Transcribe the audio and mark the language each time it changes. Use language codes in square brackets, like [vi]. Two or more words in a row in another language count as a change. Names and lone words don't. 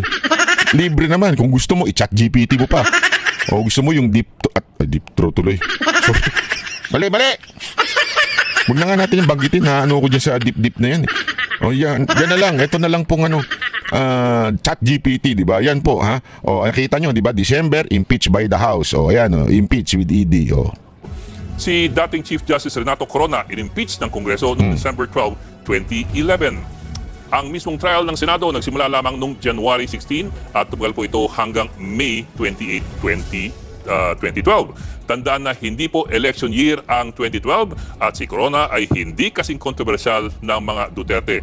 [tl] Libre naman, kung gusto mo, i-chat GPT mo pa. O gusto mo yung [en] deep throat [tl] tuloy. Sorry. Mali! Huwag na nga natin yung banggitin na ko dyan sa deep na yan eh. O yan na lang, ito na lang pong chat GPT, di ba? Yan po, ha? O nakita nyo, di ba? December, [en] impeach by the House. [tl] O ayan, [en] impeach with ED. [tl] O. Si dating Chief Justice Renato Corona in-impeach ng Kongreso noong December 12, 2011. Ang mismong trial ng Senado nagsimula lamang noong January 16 at tumagal po ito hanggang May 28, 2012. Tandaan na hindi po election year ang 2012 at si Corona ay hindi kasing kontrobersyal ng mga Duterte.